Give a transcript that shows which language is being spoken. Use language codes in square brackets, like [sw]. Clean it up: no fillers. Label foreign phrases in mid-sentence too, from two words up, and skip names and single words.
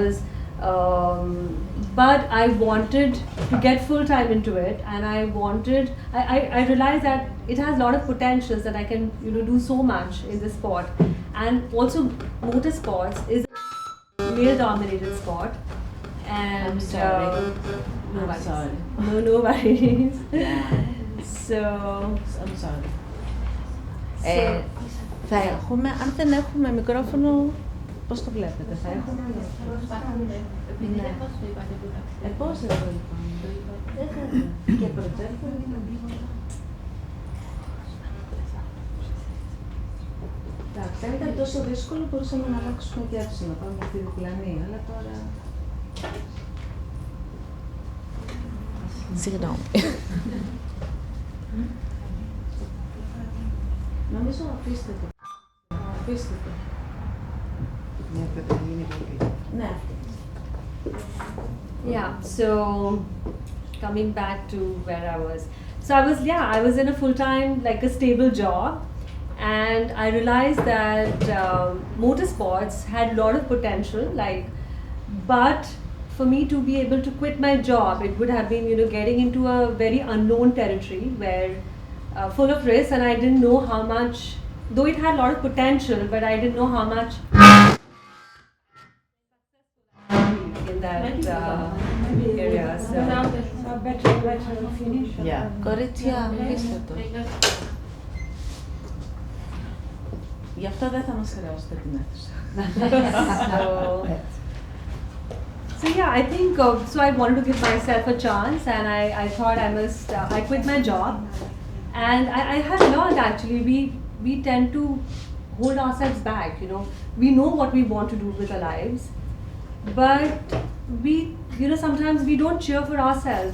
[en] But I wanted to get full-time into it, and I realized that it has a lot of potentials, that I can, do so much in this sport. And also, motorsports is male-dominated sport, and I'm sorry. No I'm sorry. No worries. Yeah. So I'm sorry. [el] Θα έχουμε, αν δεν έχουμε μικρόφωνο, πώς το βλέπετε, θα έχουμε. Ναι. Πώς δεν το είπαμε. Και προτζέκτορ. Εντάξει, αν ήταν τόσο δύσκολο μπορούσαμε να αλλάξουμε διάθεση, να πάμε στη διπλανή, αλλά τώρα... Συγγνώμη. Νομίζω αφήστε το. Αφήστε το. Ναι. [en] Yeah, so coming back to where I was. So I was in a full-time, like a stable job, and I realized that motorsports had a lot of potential, but for me to be able to quit my job, it would have been, getting into a very unknown territory where full of risks, and I didn't know how much, though it had a lot of potential, but I didn't know how much in that area. So better finish. Yeah. [el] Κορίτσια, αφήστε το. Γι' αυτό δεν θα μας χρεώσετε την αίθουσα. [en] So yeah, I think, so I wanted to give myself a chance, and I thought I quit my job. And I have learned, actually, we tend to hold ourselves back, We know what we want to do with our lives, but we, sometimes we don't cheer for ourselves.